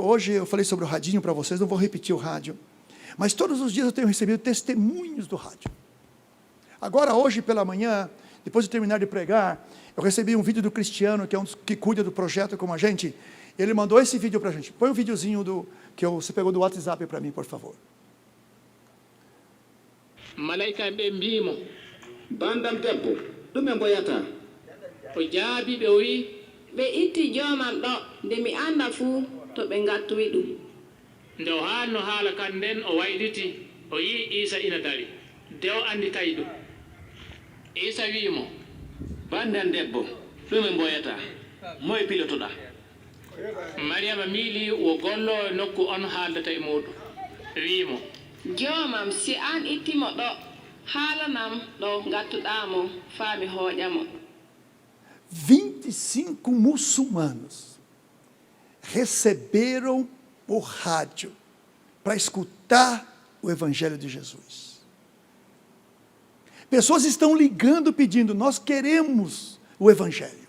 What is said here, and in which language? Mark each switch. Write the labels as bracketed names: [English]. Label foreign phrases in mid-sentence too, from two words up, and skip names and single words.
[Portuguese] Hoje eu falei sobre o radinho para vocês, não vou repetir o rádio, mas todos os dias eu tenho recebido testemunhos do rádio. Agora, hoje pela manhã, depois de terminar de pregar, eu recebi um vídeo do Cristiano, que é um dos que cuida do projeto como a gente. Ele mandou esse vídeo para a gente. Põe um videozinho que você pegou do WhatsApp para mim, por favor. [Fula] Malaika be mbimo bandam debbo ɗum e mboyata o jaabi ɓe wi ɓe itti jomam ɗo nde mi anda fuu to ɓe ngattoyi ɗum. Nde o haalno haala kan nden o wayliti o yi Isa ina dari nde o andi tawi ɗum. Isa wiimo bandam debbo ɗum e mboyata moye pilotoɗa. Mariama miili wo gollo e nokku on haaldata e muɗum wiimo joomam si an ittimo ɗo haalanam ɗo ngattuɗamo faami hooƴamo. [Portuguese] 25 muçulmanos receberam o rádio para escutar o Evangelho de Jesus. Pessoas estão ligando pedindo, nós queremos o Evangelho.